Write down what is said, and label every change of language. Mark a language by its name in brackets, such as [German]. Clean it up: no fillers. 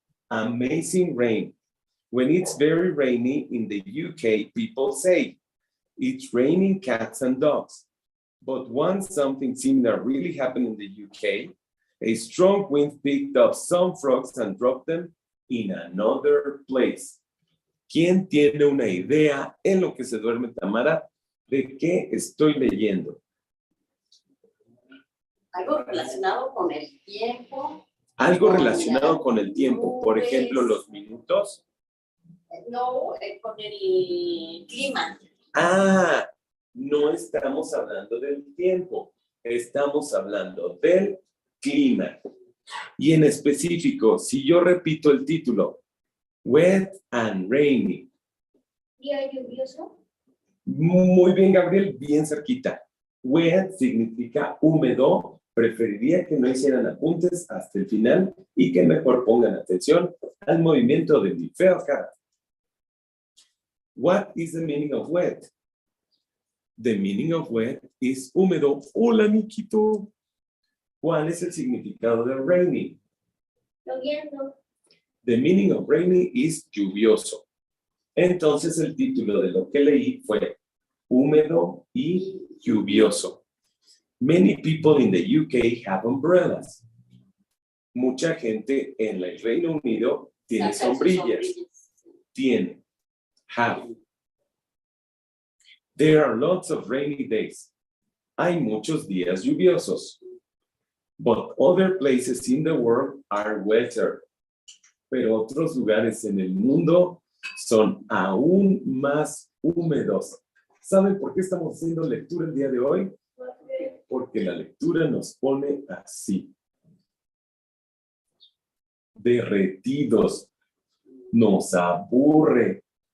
[English] Amazing rain. When it's very rainy in the UK, people say, it's raining cats and dogs. But once something similar really happened in the UK, a strong wind picked up some frogs and dropped them in another place. [Spanish] ¿Quién tiene una idea en lo que se duerme, Tamara, de qué estoy leyendo? Algo relacionado con el tiempo. Algo relacionado con el tiempo, por ejemplo, los minutos. No, con el clima. Ah, no estamos hablando del tiempo, estamos hablando del clima. Y en específico, si yo repito el título, [English] Wet and Rainy. [Spanish] ¿Día lluvioso? Muy bien, Gabriel, bien cerquita. Wet significa húmedo. Preferiría que no hicieran apuntes hasta el final y que mejor pongan atención al movimiento de mi fea cara. [English] What is the meaning of wet? The meaning of wet is húmedo. [Spanish] Hola, [English] Nikito. [Spanish] ¿Cuál es el significado de rainy? Lloviendo. [English] The meaning of rainy is lluvioso. [Spanish] Entonces el título de lo que leí fue húmedo y lluvioso. [English] Many people in the UK have umbrellas. [Spanish] Mucha gente en el Reino Unido tiene sombrillas. Tiene. Have. [English] There are lots of rainy days. [Spanish] Hay muchos días lluviosos. [English] But other places in the world are wetter. [Spanish] Pero otros lugares en el mundo son aún más húmedos. ¿Saben por qué estamos haciendo lectura el día de hoy? Porque la lectura nos pone así. Derretidos. Nos aburre.